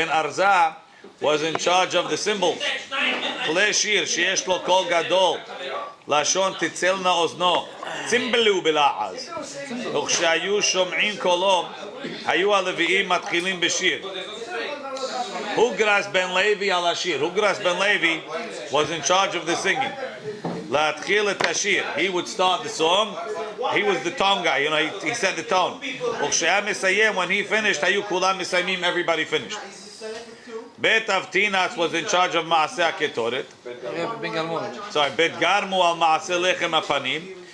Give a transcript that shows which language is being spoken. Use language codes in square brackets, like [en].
[en] Ben Arza was in charge of the symbols. [he] Kle shir sheyesh lo kol gadol lashon titzelna ozno צימבלו בלעז. וכשהיו שומעים קולו, היו הלוויים מתחילים בשיר. Hugras ben Levi al Ashir. [en] Hugras ben Levi was in charge of the singing. [he] La'atchil et Ashir. [en] He would start the song. He was the tone guy. You know, he set the tone. [he] Ukshaya Mesayem, [en] when he finished, [he] hayu kulam Mesayim, [en] everybody finished. Bet Avtinas was in charge of Maaseh HaKetoret. Sorry, Bet Garmu al Maaseh Lechem Apanim.